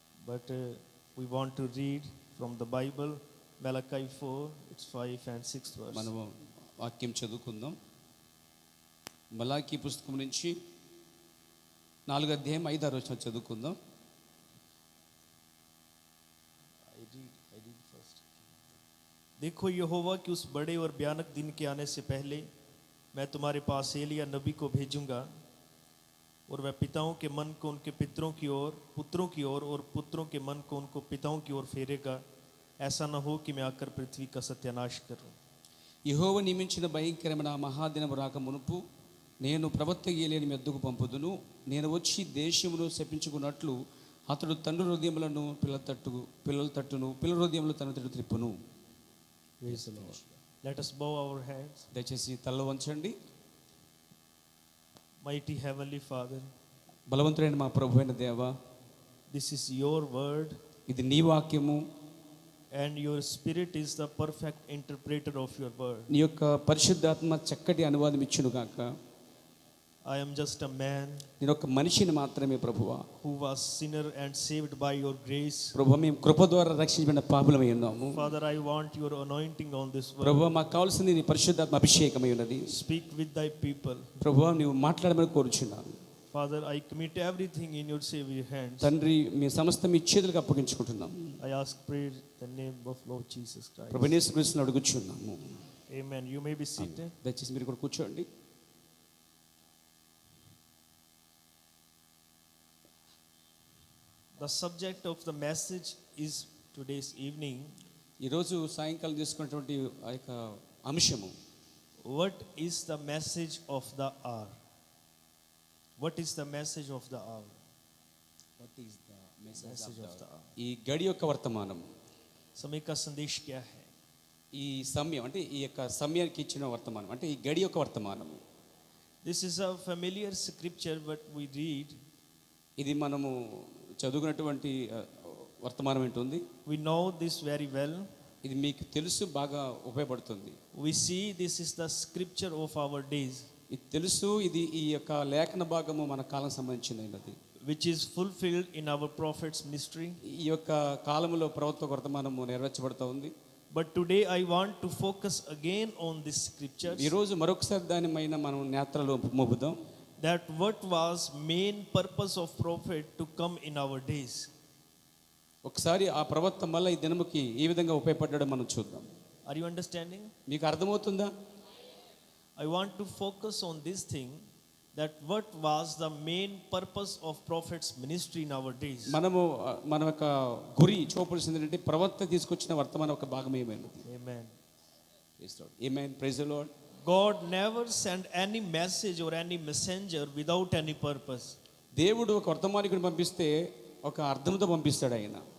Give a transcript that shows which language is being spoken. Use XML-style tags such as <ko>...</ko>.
<en>But we want to read from the Bible, Malachi 4, it's 5 and 6th verse.</en> <te>మనము వాక్యం చదువుకుందాం. మలాకి పుస్తకం నుంచి 4వ అధ్యాయం 5-6 వచనం చదువుకుందాం.</te> <en>I read first.</en> <hi>देखो यहोवा के उस बड़े और भयानक दिन के आने से पहले मैं तुम्हारे पास एलिया नबी को भेजूंगा और वह पिताओं के मन को उनके पितरों की ओर, पुत्रों की ओर और पुत्रों के मन को उनको पिताओं की ओर फेरेगा. ऐसा न हो कि मैं आकर पृथ्वी का सत्यानाश करूं.</hi> <te>యెహోవా నియమించిన భయంకరమైన మహాదినము రాక మునుపు నేను ప్రవక్త ఏలియాని మీ వద్దకు పంపుదును. నేను వచ్చి దేశమును శపించుకున్నట్లు అతడు తండ్రి హృదయములను పిల్లల తట్టును పిల్లల హృదయములు తన తట్టు త్రిప్పును.</te> <en>Let us bow our heads.</en> <te>దయచేసి తల వంచండి.</te> <en>Mighty Heavenly Father,</en> <te>బలవంతుడైన మా ప్రభు అయిన దేవా,</te> <en>this is your word.</en> <te>ఇది నీ వాక్యము.</te> <en>And your spirit is the perfect interpreter of your word.</en> <te>నీ యొక్క పరిశుద్ధాత్మ చక్కటి అనువాదం ఇచ్చును గాక.</te> <en>I am just a man.</en> <te>నేను ఒక మనిషిని మాత్రమే ప్రభువా.</te> <en>Who was sinner and saved by your grace.</en> <te>ప్రభువా మేము కృప ద్వారా రక్షించబడిన పాపులమై ఉన్నాము.</te> <en>Father, I want your anointing on this word.</en> <te>ప్రభువా మాకు కావాల్సింది నీ పరిశుద్ధాత్మ అభిషేకమై ఉన్నది.</te> <en>Speak with thy people.</en> <te>ప్రభువా నీవు మాట్లాడమని కోరుచున్నాను.</te> <en>Father, I commit everything in your saving hands.</en> <te>తండ్రి మీ సమస్తం మీ చేతులకు అప్పగించుకుంటున్నాం.</te> <en>I ask prayer in the name of Lord Jesus Christ.</en> <te>ప్రభువా యేసు క్రీస్తుని అడుగుచున్నాము.</te> <en>Amen. You may be seated.</en> <te>దయచేసి మీరు కూడా కూర్చోండి.</te> <en>The subject of the message is today's evening.</en> <te>ఈరోజు సాయంకాలం తీసుకున్నటువంటి ఆ యొక్క అంశము</te> <en>What is the message of the hour? What is the message of the hour? What is the message of the hour?</en> <te>ఈ గడి యొక్క వర్తమానం.</te> <hi>समय का संदेश क्या है?</hi> <te>ఈ సమయం అంటే ఈ యొక్క సమయానికి ఇచ్చిన వర్తమానం అంటే ఈ గడి యొక్క వర్తమానం.</te> <en>This is a familiar scripture what we read.</en> <te>ఇది మనము చదువుకున్నటువంటి వర్తమానం ఏంటుంది.</te> <en>We know this very well.</en> <te>ఇది మీకు తెలుసు బాగా ఉపయోగపడుతుంది.</te> <en>We see this is the scripture of our days.</en> <te>ఇది తెలుసు, ఇది ఈ యొక్క లేఖన భాగము మన కాలం సంబంధించినది,</te> <en>which is fulfilled in our prophet's ministry.</en> <te>ఈ యొక్క కాలములో ప్రవక్త వర్తమానము నెరవేర్చబడుతూ ఉంది.</te> <en>But today I want to focus again on this scripture,</en> <te>ఈరోజు మరొకసారి దాని పైన మనం నేత్రలు మోపుదాం.</te> <en>that what was main purpose of prophet to come in our days.</en> <te>ఒకసారి ఆ ప్రవక్త మళ్ళీ ఈ దినముకి ఏ విధంగా ఉపయోగపడ్డాడో మనం చూద్దాం.</te> <en>Are you understanding?</en> <te>మీకు అర్థమవుతుందా?</te> <en>I want to focus on this thing, that what was the main purpose of prophet's ministry in our days.</en> <te>మన యొక్క గురి చూపాల్సింది ఏంటంటే ప్రవక్త తీసుకొచ్చిన వర్తమానం ఒక భాగం ఏమైనది.</te> <en>Amen.</en> <te>Amen.</te> <en>Praise the lord. God never sent any message or any messenger without any purpose.</en> <te>దేవుడు ఒక వర్తమానికుడిని పంపిస్తే ఒక అర్థంతో పంపిస్తాడు ఆయన.</te>